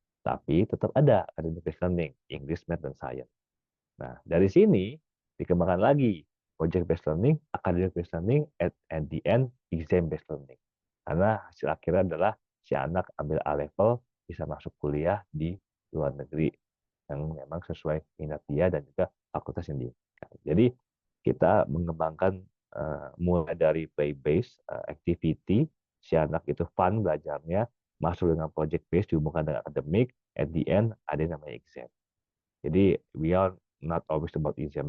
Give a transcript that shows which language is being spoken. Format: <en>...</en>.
<id>Tapi tetap ada academic based learning, English, Math, dan Science. Nah, dari sini dikembangkan lagi project based learning, academic based learning,</id> <en>at the end</en> <id>exam based learning. Karena hasil akhirnya adalah si anak ambil A level bisa masuk kuliah di luar negeri yang memang sesuai minat dia dan juga fakultas yang diinginkan. Jadi kita mengembangkan mulai dari play based activity, si anak itu fun belajarnya, masuk dengan project based dihubungkan dengan akademik,</id> <en>at the end</en> <id>ada yang namanya exam. Jadi</id> <en>we are not always about exam.</en>